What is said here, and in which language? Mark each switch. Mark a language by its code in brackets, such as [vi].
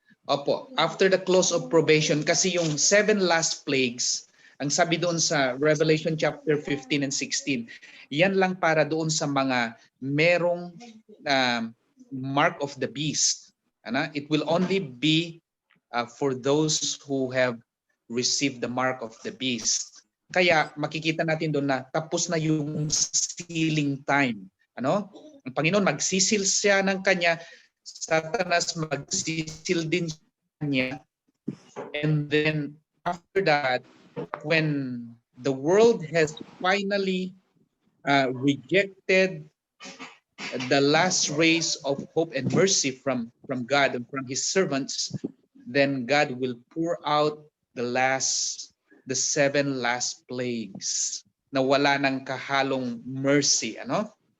[tl] Opo, [en] after the close of probation, [tl] kasi yung 7 last plagues, ang sabi doon sa Revelation chapter 15 and 16, yan lang para doon sa mga merong mark of the beast. [en] It will only be for those who have received the mark of the beast. [tl] Kaya makikita natin doon na tapos na yung sealing time. Ang Panginoon magsisil siya ng kanya, Satanas magsisil din niya. [en] And then after that, when the world has finally rejected the last rays of hope and mercy from God and from his servants, then God will pour out the 7 last plagues [tl] na wala ng kahalong mercy, ano?